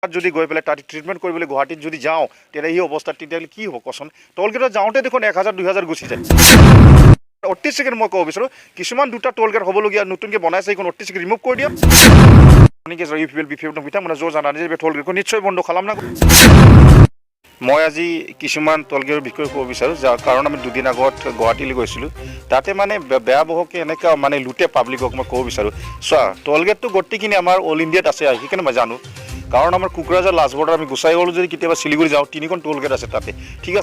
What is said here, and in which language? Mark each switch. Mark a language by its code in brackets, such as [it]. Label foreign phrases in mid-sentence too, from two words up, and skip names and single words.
[as] যদি গৈ পেলাই তাত ট্ৰিটমেণ্ট কৰিবলৈ গুৱাহাটীত যদি যাওঁ তেতিয়া এই অৱস্থাত তেতিয়াহ'লে কি হ'ব কচোন। টোলগেটত যাওঁতে দেখোন 1000 2000 গুচি যায়। 38 ছেকেণ্ড মই ক'ব বিচাৰোঁ, কিছুমান দুটা টোলগেট হ'বলগীয়া নতুনকৈ বনাইছে, এইখন 38 ছেকেণ্ড ৰিমুভ কৰি দিয়ক। [brx] बिथांमोना ज' जानानै बे टोलगेटखौ निश्चय बन्द खालामनांगौ। [as] মই আজি কিছুমান টলগেটৰ বিষয়ে ক'ব বিচাৰোঁ, যাৰ কাৰণ আমি দুদিন আগত গুৱাহাটীলৈ গৈছিলোঁ। তাতে মানে বেয়াবহকৈ এনেকুৱা মানে লুটে পাব্লিকক মই ক'ব বিচাৰোঁ। চোৱা, টলগেটটো গোটেইখিনি আমাৰ অল ইণ্ডিয়াত আছে, সেইকাৰণে মই জানো। কাৰণ আমাৰ কোকৰাঝাৰ লাষ্ট বৰ্ডাৰ আমি গোসাইগাঁৱলৈ যদি কেতিয়াবা শিলিগুৰি যাওঁ 3খন টলগেট আছে তাতে, ঠিক আছে।